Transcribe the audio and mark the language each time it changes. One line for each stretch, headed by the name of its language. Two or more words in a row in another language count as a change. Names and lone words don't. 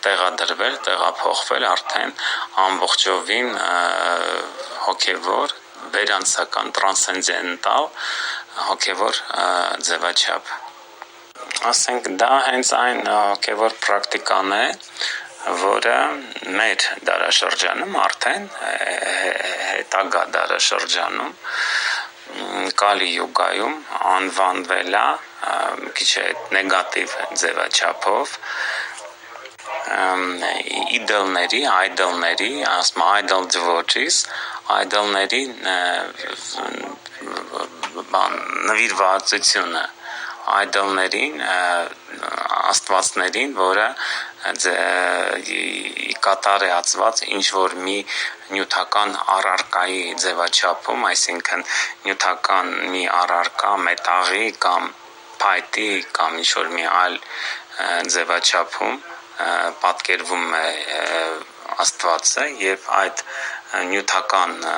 Armenian: տեղափոխվել արդեն ամբողջովին հոգևոր վերանցական տրանսցենդենտալ հոգևոր ձևաչափ ասենք դա հենց այն հոգևոր պրակտիկան է, որը մեր դարաշրջանում արդեն հետագա դարաշրջանում Կալի յուգայում անվանվել է քիչ նեգատիվ ձևաչափով իդոլների, ասում
English: idol devotees,
Armenian: idolների նվիրվածությունը idolներին, աստվածներին, որը կատարածված ինչ-որ մի նյութական առարկայի ձևաչափում, այսինքն նյութական մի առարկա, մետաղի կամ փայտի կամ ինչ-որ մի այլ ձևաչափում պատկերվում է աստվածը եւ այդ նյութական